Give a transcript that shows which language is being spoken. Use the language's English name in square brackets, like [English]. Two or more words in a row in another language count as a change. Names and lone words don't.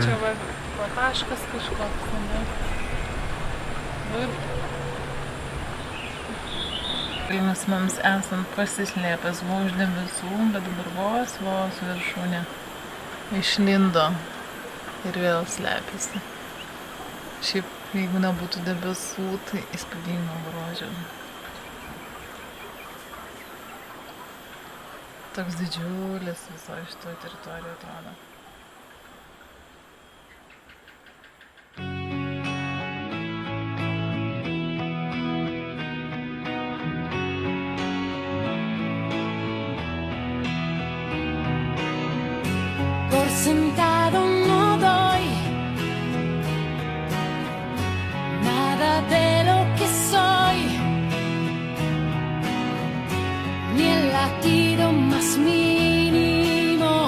[Lithuanian] Čia va taškas kažkoks, ne? Ir Vilnius mums esant pasislėpęs buvo už debesų, bet dabar vos viršūnė išlindo ir vėl slepiasi. Šiaip, jeigu nebūtų debesų, tai įspūdingo grožio. Toks didžiulis viso šitoje teritorijoje atrodo. [Spanish] Por sentado no doy nada de lo que soy, ni el latido más mínimo.